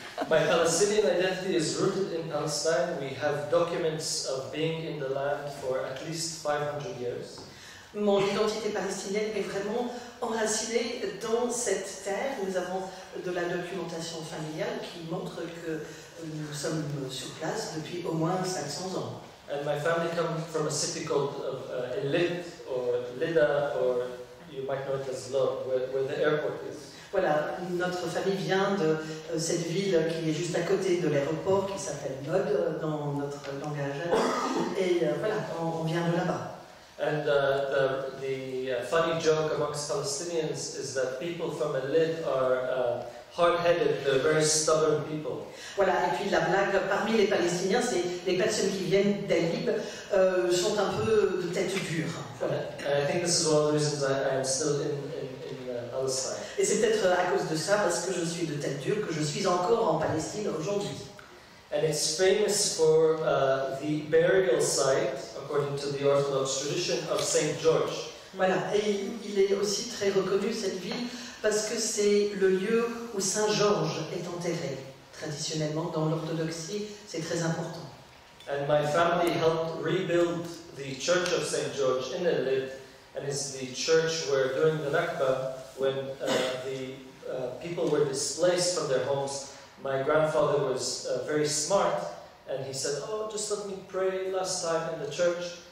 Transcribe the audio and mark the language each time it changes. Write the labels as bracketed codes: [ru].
[en] My Palestinian identity is rooted in Palestine. We have documents of being in the land for at least 500 years. [fr] Mon identité palestinienne est vraiment enracinée dans cette terre. Nous avons de la documentation familiale qui montre que nous sommes sur place depuis au moins 500 ans. [en] And my family comes from a city called Elid or Lida, or you might know it as Lod, where the airport is. [fr] Voilà, notre famille vient de cette ville qui est juste à côté de l'aéroport, qui s'appelle Lod dans notre langage. Et voilà, on vient de là-bas. [en] And the funny joke amongst Palestinians is that people from Elid are hard-headed, they're very stubborn people. [fr] Voilà, et puis la blague parmi les Palestiniens, c'est les personnes qui viennent d'El-Lib sont un peu de tête dure. Voilà. [en] And I think this is one of the reasons I am still in Palestine. [fr] Et c'est peut-être à cause de ça, parce que je suis de tête dure, que je suis encore en Palestine aujourd'hui. [en] And it's famous for the burial site, according to the Orthodox tradition, of Saint George. [fr] Voilà, et il est aussi très reconnu, cette ville, parce que c'est le lieu où Saint Georges est enterré. Traditionnellement, dans l'orthodoxie, c'est très important. [en] And my family helped rebuild the church of Saint George in Elid, and it's the church where during the Nakba, when the people were displaced from their homes, my grandfather was very smart, and he said, "Oh, just let me pray last time in the church."